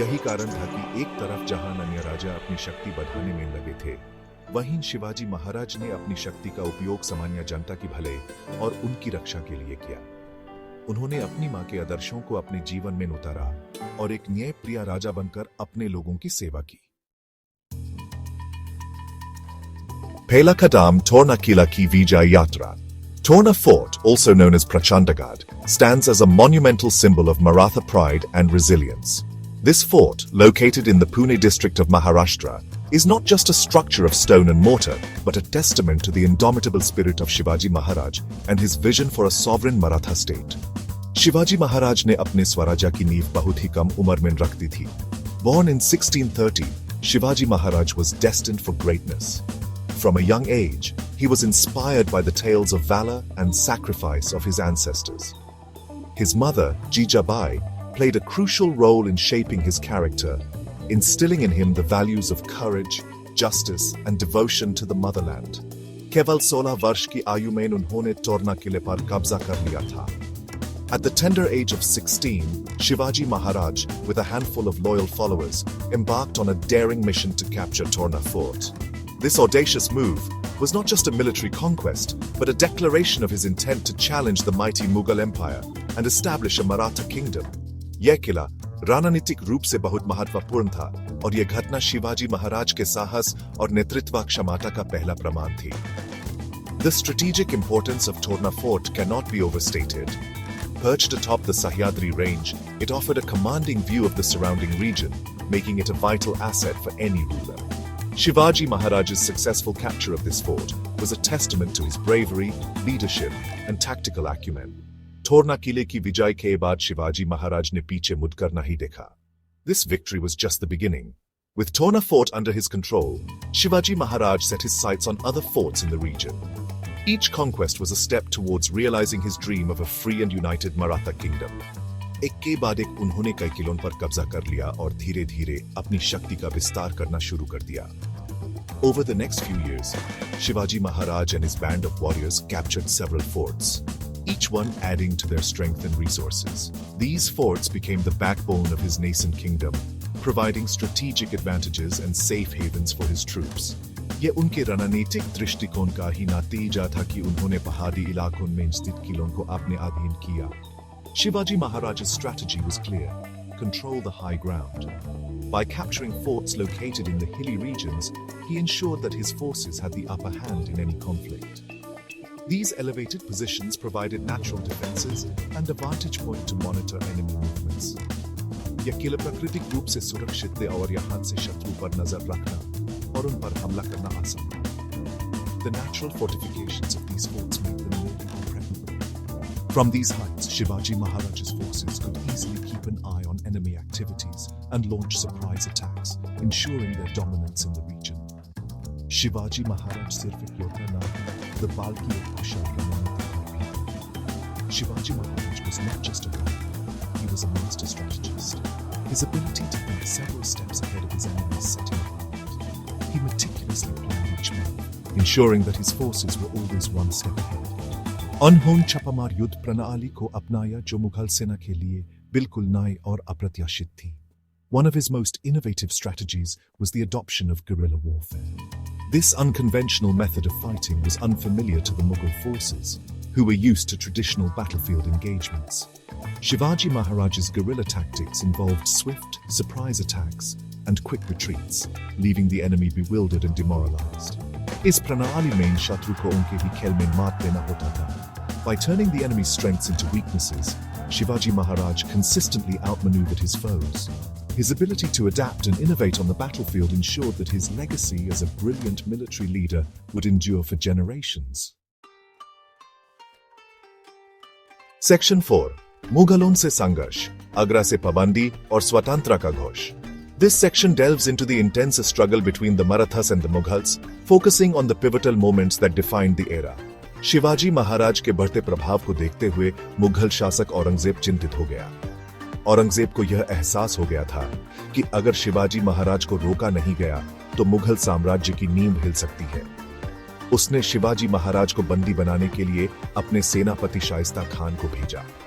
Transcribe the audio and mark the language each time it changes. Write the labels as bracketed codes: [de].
[hi] यही कारण था कि एक तरफ जहां अन्य राजा अपनी शक्ति बढ़ाने में लगे थे, वहीं शिवाजी महाराज ने अपनी शक्ति का उपयोग सामान्य जनता की भले और उनकी रक्षा के लिए किया। उन्होंने अपनी मां के आदर्शों को अपने जीवन में उतारा और एक न्यायप्रिय राजा बनकर अपने लोगों की सेवा की। पहला कदम टोरना किला की विजय यात्रा। [en] Torna Fort, also known as Prachandagad, stands as a monumental symbol of Maratha pride and resilience. This fort, located in the Pune district of Maharashtra, is not just a structure of stone and mortar, but a testament to the indomitable spirit of Shivaji Maharaj and his vision for a sovereign Maratha state. [hi] Shivaji Maharaj ने अपने स्वराज्य की नींव बहुत ही कम उम्र में रख दी थी। [en] Born in 1630, Shivaji Maharaj was destined for greatness. From a young age, he was inspired by the tales of valor and sacrifice of his ancestors. His mother, Jijabai, played a crucial role in shaping his character, instilling in him the values of courage, justice, and devotion to the motherland. [hi] केवल 16 वर्ष की आयु में उन्होंने टोरना किले पर कब्जा कर लिया था। [en] At the tender age of 16, Shivaji Maharaj, with a handful of loyal followers, embarked on a daring mission to capture Torna Fort. This audacious move was not just a military conquest, but a declaration of his intent to challenge the mighty Mughal Empire and establish a Maratha kingdom. [hi] यह किला रणनीतिक रूप से बहुत महत्वपूर्ण था और यह घटना शिवाजी महाराज के साहस और नेतृत्व क्षमता का पहला प्रमाण थी। [en] The strategic importance of Torna Fort cannot be overstated. Perched atop the Sahyadri range, it offered a commanding view of the surrounding region, making it a vital asset for any ruler. Shivaji Maharaj's successful capture of this fort was a testament to his bravery, leadership, and tactical acumen. [hi] Torna किले की विजय के बाद शिवाजी महाराज ने पीछे मुड़कर नहीं देखा. [en] This victory was just the beginning. With Torna fort under his control, Shivaji Maharaj set his sights on other forts in the region. Each conquest was a step towards realizing his dream of a free and united Maratha kingdom. [hi] एक के बाद एक उन्होंने कई किलों पर कब्जा कर लिया और धीरे-धीरे अपनी शक्ति का विस्तार करना शुरू कर दिया. [en] Over the next few years, Shivaji Maharaj and his band of warriors captured several forts, each one adding to their strength and resources. These forts became the backbone of his nascent kingdom, providing strategic advantages and safe havens for his troops. [hi] ये उनके रणनीतिक दृष्टिकोण का ही नतीजा था कि उन्होंने पहाड़ी इलाकों में स्थित किलों को अपने अधीन किया. [en] Shivaji Maharaj's strategy was clear: control the high ground. By capturing forts located in the hilly regions, he ensured that his forces had the upper hand in any conflict. These elevated positions provided natural defenses and a vantage point to monitor enemy movements. [hi] यह किले प्राकृतिक रूप से सुरक्षित थे और यहाँ से शत्रु पर नजर रखना और उन पर हमला करना आसान था. [en] The natural fortifications of these forts made them impregnable. From these heights, Shivaji Maharaj's forces could easily keep an eye on enemy activities and launch surprise attacks, ensuring their dominance in the region. [hi] Shivaji Maharaj सिर्फ एक योद्धा न थे, the balki एक कुशल रणनीतिज्ञ भी. [en] Shivaji Maharaj was not just a warrior. He was a master strategist. His ability to think several steps ahead of his enemies set him apart. He meticulously planned each move, ensuring that his forces were always one step ahead. [hi] अनहोनी छापामार युद्ध प्रणाली को अपनाया जो मुगल सेना के लिए बिल्कुल नई और अप्रत्याशित थी. [en] One of his most innovative strategies was the adoption of guerrilla warfare. This unconventional method of fighting was unfamiliar to the Mughal forces, who were used to traditional battlefield engagements. Shivaji Maharaj's guerrilla tactics involved swift, surprise attacks and quick retreats, leaving the enemy bewildered and demoralized. [hi] इस प्रणाली में शत्रु को उनके ही खेल में मात देना होता था. [en] By turning the enemy's strengths into weaknesses, Shivaji Maharaj consistently outmaneuvered his foes. His ability to adapt and innovate on the battlefield ensured that his legacy as a brilliant military leader would endure for generations. Section 4. [hi] मुगलों से संघर्ष, आगरा से पाबंदी और स्वतंत्रता का Ghosh. [en] This section delves into the intense struggle between the Marathas and the Mughals, focusing on the pivotal moments that defined the era. [hi] Shivaji Maharaj के बढ़ते प्रभाव को देखते हुए मुगल शासक औरंगजेब चिंतित हो गया. औरंगजेब को यह एहसास हो गया था कि अगर शिवाजी महाराज को रोका नहीं गया तो मुगल साम्राज्य की नींव हिल सकती है. उसने शिवाजी महाराज को बंदी बनाने के लिए अपने सेनापति शाइस्ता खान को भेजा.